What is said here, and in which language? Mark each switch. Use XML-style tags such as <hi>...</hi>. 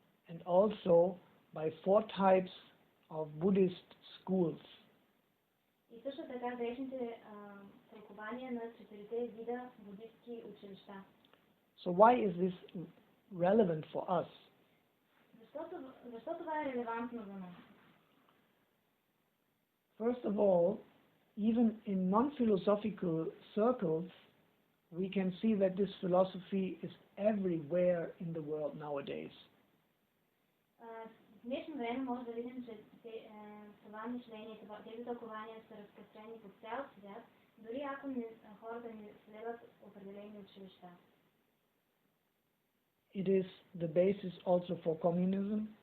<en>And also by 4 types of Buddhist schools.</en> <bg>И също така грешните тълкования на четирите вида будистки училища.</bg> <en>So why is this relevant for us?</en> <bg>Защо това е релевантно за нас?</bg> <en>First of all, even in non-philosophical circles, we can see that this philosophy is everywhere in the world nowadays.</en> <bg>В днешно време може да видим, че това мишление, тези тълкования са разпространени по цял свят, дори ако хората не следват определени училища.</bg> <en>It is the basis also for communism.</en>